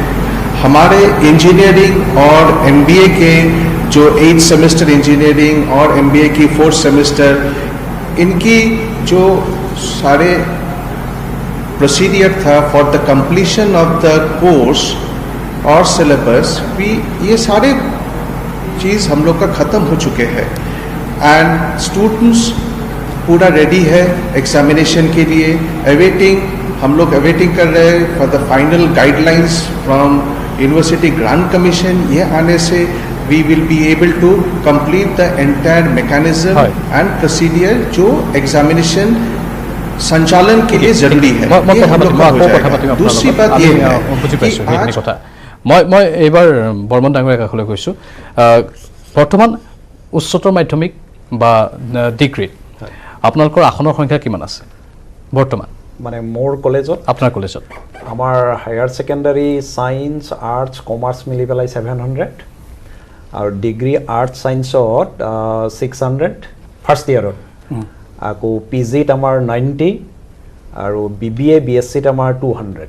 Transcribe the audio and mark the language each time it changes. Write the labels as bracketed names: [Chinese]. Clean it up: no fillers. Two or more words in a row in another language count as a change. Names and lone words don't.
[Hindi] हमारे इंजीनियरिंग और एमबीए के जो 8th सेमेस्टर इंजीनियरिंग और एमबीए की 4th सेमेस्टर, इनकी जो सारे प्रोसीडियर था [English] for the completion of the course [Hindi] और सिलेबस, ये सारे चीज़ हम लोग का ख़त्म हो चुके हैं [English] and students [Hindi] पूरा रेडी है एग्जामिनेशन के लिए। हम लोग अवेटिंग कर रहे हैं [English] for the final guidelines from University Grant Commission. [Hindi] ये आने से [English] we will be able to complete the entire mechanism and procedure [Hindi] जो एग्जामिनेशन संचालन के लिए जरूरी है। ये हम लोग का हो जाएगा। दूसरी बात ये है कि [Assamese] মই এইবাৰ বৰ্মন ডাঙৰীয়া কাষলৈ গৈছোঁ। বৰ্তমান উচ্চতৰ মাধ্যমিক বা ডিগ্ৰীত আপোনালোকৰ আসনৰ সংখ্যা কিমান আছে বৰ্তমান? মানে মোৰ কলেজত, আপোনাৰ কলেজত আমাৰ [English] higher secondary science arts commerce [Assamese] মিলি পেলাই 700 আৰু [English] degree arts science [Assamese] 600 [English] first year, [Assamese] আকৌ পিজিত আমাৰ 90 আৰু বিবিএ বিএছচিত আমাৰ 200।